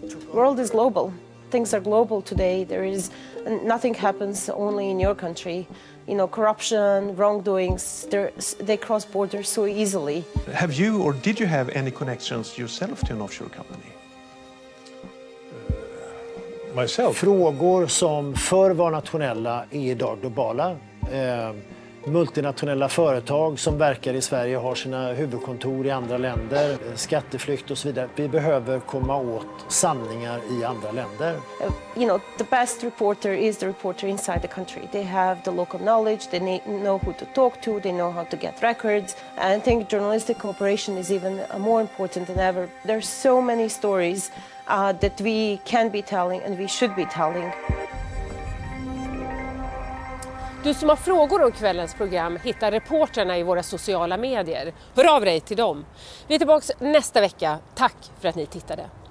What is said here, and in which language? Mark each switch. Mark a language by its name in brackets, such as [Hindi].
[English] The world is global. Things are global today. Nothing happens only in your country. You know, corruption, wrongdoings, they cross borders so easily. Have you or did you have any connections yourself to an offshore company? Myself? [Swedish] Frågor som förr var nationella är idag globala. Multinationella företag som verkar i Sverige har sina huvudkontor i andra länder, skatteflykt och så vidare. Vi behöver komma åt sanningar i andra länder. [English] You know, the best reporter is the reporter inside the country. They have the local knowledge, they know who to talk to, they know how to get records. And I think journalistic cooperation is even more important than ever. There's so many stories that we can be telling and we should be telling. [Swedish] Du som har frågor om kvällens program hittar reporterna i våra sociala medier. Hör av dig till dem. Vi är tillbaka nästa vecka. Tack för att ni tittade.